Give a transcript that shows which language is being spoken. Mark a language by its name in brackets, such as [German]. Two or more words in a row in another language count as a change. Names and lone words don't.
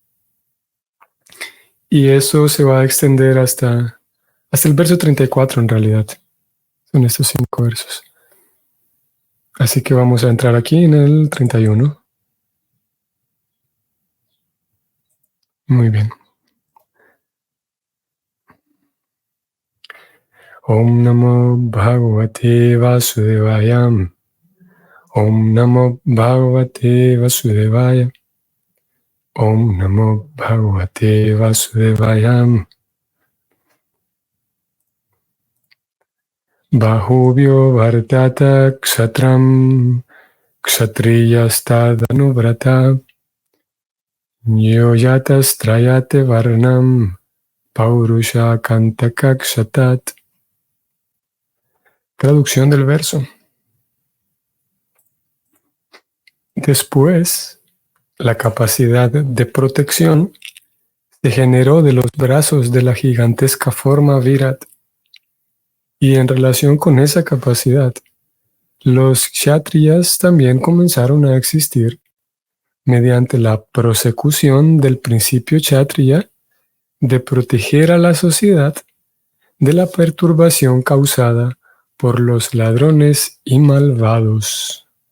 [Spanish] Y eso se va a extender hasta el verso 34 en realidad. Son estos 5 versos. Así que vamos a entrar aquí en el 31. Muy bien. [Sanskrit] ॐ नमो भगवते वासुदेवाय. ॐ नमो भगवते वासुदेवाय. ॐ नमो भगवते वासुदेवाय. बाहुभ्योऽवर्तत क्षत्रं क्षत्रियस्तदनुव्रतः यो जातस्त्रायते वर्णान् पौरुषः कण्टकक्षतात्. [Spanish] Traducción del verso. Después, la capacidad de protección se generó de los brazos de la gigantesca forma Virat. Y en relación con esa capacidad, los kshatriyas también comenzaron a existir mediante la prosecución del principio kshatriya de proteger a la sociedad de la perturbación causada por los ladrones y malvados.